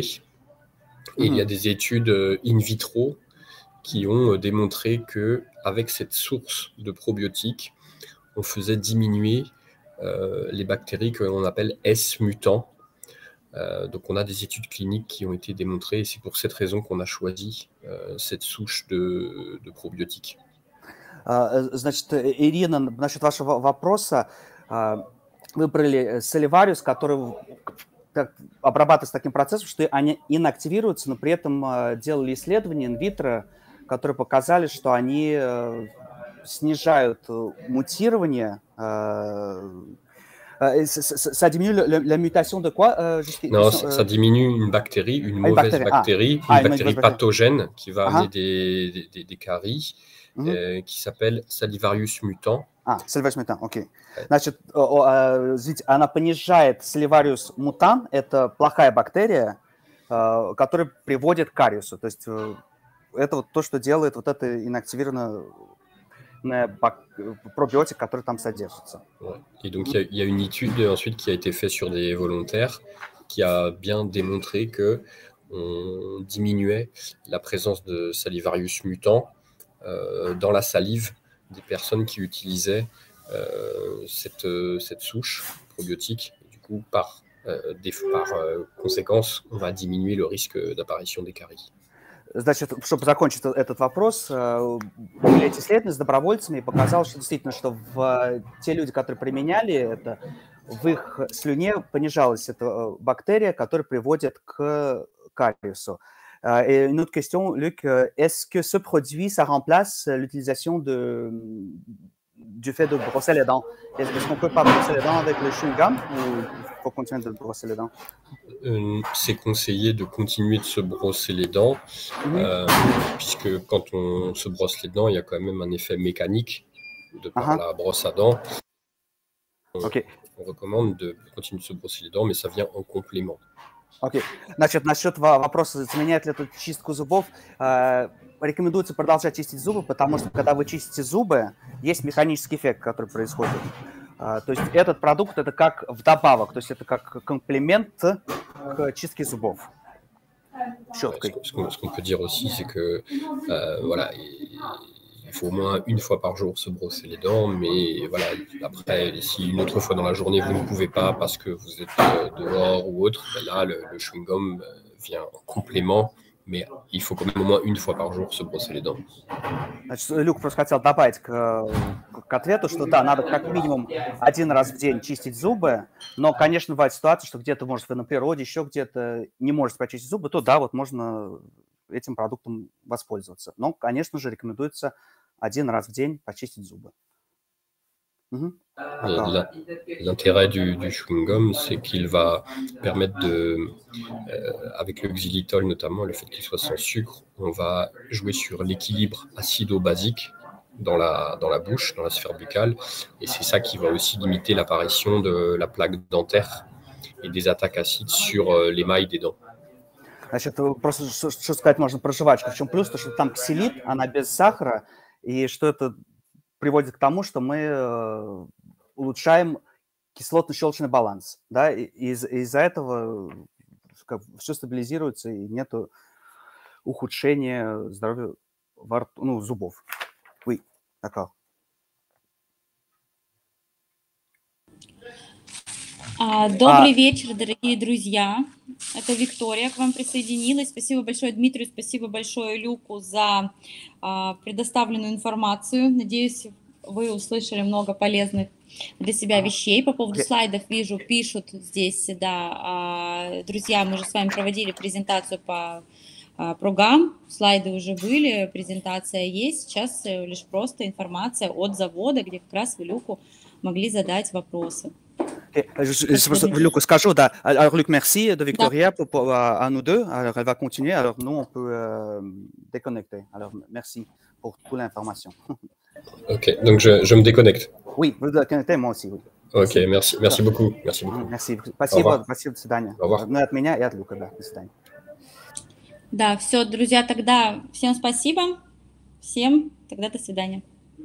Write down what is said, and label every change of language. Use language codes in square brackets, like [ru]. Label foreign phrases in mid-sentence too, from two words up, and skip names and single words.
[fr] Et il y a des études in vitro qui ont démontré que avec cette source de probiotiques, on faisait diminuer les bactéries que l'on appelle S mutants. Donc on a des études cliniques qui ont été démontrées et c'est pour cette raison qu'on a choisi cette souche de probiotiques. [ru] Значит, Ирина, насчет вашего вопроса, выбрали Salivarius, который обрабатывается таким процессом, что они инактивируются, но при этом делали исследования инвитро, которые показали, что они снижают мутирование. [fr] Ça diminue la mutation de quoi? Non, ça diminue une bactérie, une mauvaise bactérie, une bactérie pathogène qui va amener des caries, qui s'appelle Salivarius mutant. Salivarius mutant, [ru] окей. Значит, она понижает Salivarius mutant, это плохая бактерия, которая приводит к кариесу. То есть это вот то, что делает вот это инактивированное probiotique, который там содержится. [fr] Et donc, il y a une étude ensuite qui a été faite sur des volontaires qui a bien démontré que on diminuait la présence de Salivarius mutant dans la salive des personnes qui utilisaient cette souche probiotique. Et du coup, par conséquence, on va diminuer le risque d'apparition des caries. [ru] Значит, чтобы закончить этот вопрос, были эти исследования с добровольцами, и показалось, что действительно, что те люди, которые применяли это, в их слюне понижалась эта бактерия, которая приводит к кариесу. [fr] Et une autre question, Luc, est-ce que ce produit, ça remplace l'utilisation du fait de brosser les dents? Est-ce qu'on peut pas brosser les dents avec le chewing-gum ou il faut continuer de brosser les dents? C'est conseillé de continuer de se brosser les dents, puisque quand on se brosse les dents, il y a quand même un effet mécanique de par la brosse à dents. On recommande de continuer de se brosser les dents, mais ça vient en complément. [ru] Окей. Значит, насчет вопроса, заменяет ли это чистку зубов, рекомендуется продолжать чистить зубы, потому что когда вы чистите зубы, есть механический эффект, который происходит. То есть этот продукт это как вдобавок, то есть это как комплимент к чистке зубов. Щеткой. [fr] Ce qu'on peut dire aussi, c'est que voilà, il faut au moins une fois par jour se brosser les dents, mais voilà, après, si une autre fois dans la journée vous ne pouvez pas parce que vous êtes dehors ou autre, ben là, le chewing-gum vient en complément, mais il faut quand même au moins une fois par jour se brosser les dents. [ru] Значит, Люк просто хотел добавить к ответу, что да, надо как минимум один раз в день чистить зубы, но, конечно, бывает ситуация, что где-то, может, вы на природе, еще где-то не можете почистить зубы, то да, вот можно этим продуктом воспользоваться. Но, конечно же, рекомендуется один раз в день почистить зубы. [fr] L'intérêt du chewing-gum, c'est qu'il va permettre avec le xylitol notamment, le fait qu'il soit sans sucre, on va jouer sur l'équilibre acido-basique dans la bouche, dans la sphère buccale, et c'est ça qui va aussi limiter l'apparition de la plaque dentaire et des attaques acides sur l'émail des dents. [ru] Значит, просто что сказать можно про жвачку. В чем плюс? То, что там ксилит, она без сахара, и что это приводит к тому, что мы улучшаем кислотно-щелочный баланс. Да? И из-за этого все стабилизируется, и нет ухудшения здоровья зубов. [fr] Oui, d'accord. [ru] Добрый вечер, дорогие друзья. Это Виктория к вам присоединилась. Спасибо большое Дмитрию, спасибо большое Люку за предоставленную информацию. Надеюсь, вы услышали много полезных для себя вещей. По поводу слайдов вижу, пишут здесь, да, друзья, мы же с вами проводили презентацию по программ, слайды уже были, презентация есть, сейчас лишь просто информация от завода, где как раз вы Люку могли задать вопросы. Luc, скажу, да. [fr] Alors, Luc, merci de Victoria à nous deux. Alors, elle va continuer. Alors, nous, on peut déconnecter. Alors, merci pour toute l'information. Ok, donc je me déconnecte. Oui, vous déconnectez, moi aussi, oui. Ok, merci beaucoup. Merci beaucoup. Merci. [ru] Спасибо, до свидания. [fr] Au revoir. [ru] Ну, от меня и от Люка, да, до свидания. Да, все, друзья, тогда всем спасибо. Всем тогда до свидания.